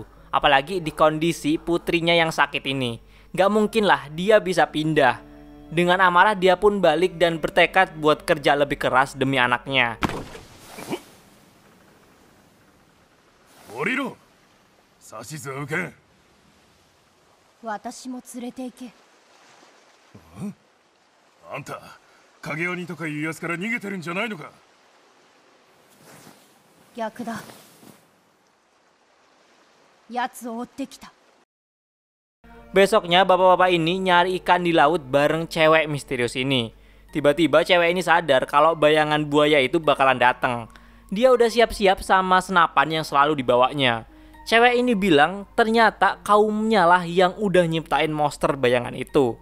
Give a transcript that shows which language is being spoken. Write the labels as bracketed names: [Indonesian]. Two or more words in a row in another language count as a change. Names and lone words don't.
[Indonesian] Apalagi di kondisi putrinya yang sakit ini. Gak mungkin lah dia bisa pindah. Dengan amarah dia pun balik dan bertekad buat kerja lebih keras demi anaknya. [Japanese] 降りろ、指図受け. 私も連れて行け. あんた、影鬼とか言う奴から逃げてるんじゃないのか? 逆だ。奴を追ってきた. [Indonesian] Besoknya bapak-bapak ini nyari ikan di laut bareng cewek misterius ini. Tiba-tiba cewek ini sadar kalau bayangan buaya itu bakalan datang. Dia udah siap-siap sama senapan yang selalu dibawanya. Cewek ini bilang ternyata kaumnya lah yang udah nyiptain monster bayangan itu.